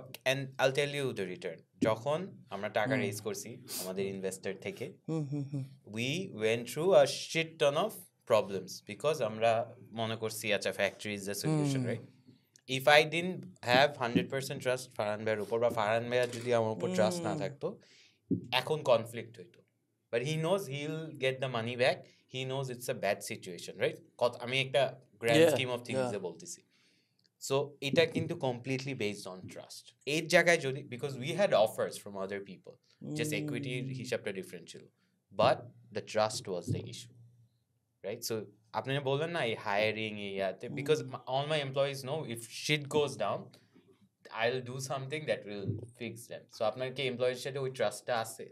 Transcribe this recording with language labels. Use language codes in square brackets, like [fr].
[en] And I'll tell you the return. [bn] যখন আমরা টাকা রেজ করছি আমাদের ইনভেস্টর থেকে, [en] we went through a shit ton of problems because [bn] আমরা মনে করছি আচ্ছা [en] factory is the solution, right? If I didn't have 100% trust [bn] Farhan ভাইয়ের উপর, বা ফারহান ভাইয়ের যদি আমার উপর ট্রাস্ট না থাকতো, এখন কনফ্লিক্ট হইতো। [en] But he knows he'll get the money back. He knows it's a bad situation, right? [bn] আমি একটা [en] grand scheme of things [bn] এ বলতেছি। [en] So [bn] এটা কিন্তু [en] completely based on trust. [bn] এই জায়গায় যদি, [en] because we had offers from other people, just equity হিসাবটা different ছিল, but the trust was the issue, right? So [bn] আপনি বললেন না এই [en] hiring ইয়াতে, because all my employees know if shit goes down I'll do something that will fix them. [bn] So আপনার কি এমপ্লয়ির সাথে ওই ট্রাস্টটা আছে?